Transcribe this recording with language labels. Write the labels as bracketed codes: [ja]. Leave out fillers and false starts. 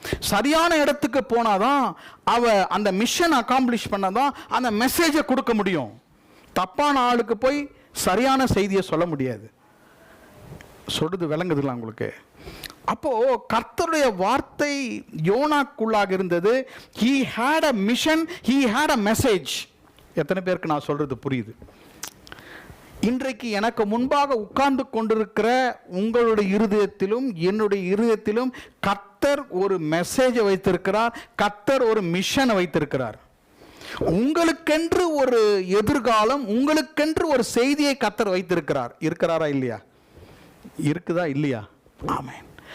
[ta] சரியான இடத்துக்கு போனாதான் அவ அந்த [en] mission accomplish [ta] பண்ணாதான் அந்த மெசேஜை கொடுக்க முடியும். தப்பான ஆளுக்கு போய் சரியான செய்தியை சொல்ல முடியாது. சொல்றது விளங்குதுங்களா உங்களுக்கு? அப்போ கர்த்தருடைய வார்த்தை யோனாக்குள்ளாக இருந்தது. [en] he had a mission, he had a message. [ta] எத்தனை பேருக்கு நான் சொல்றது புரியுது? இன்றைக்கு எனக்கு முன்பாக உட்கார்ந்து கொண்டிருக்கிற உங்களுடைய இருதயத்திலும் என்னுடைய இருதயத்திலும் கர்த்தர் ஒரு மெசேஜை வைத்திருக்கிறார், கர்த்தர் ஒரு மிஷனை வைத்திருக்கிறார். உங்களுக்கென்று ஒரு எதிர்காலம், உங்களுக்கென்று ஒரு செய்தியை கர்த்தர் வைத்திருக்கிறார். இருக்கிறாரா இல்லையா? இருக்குதா இல்லையா? ஆமென்.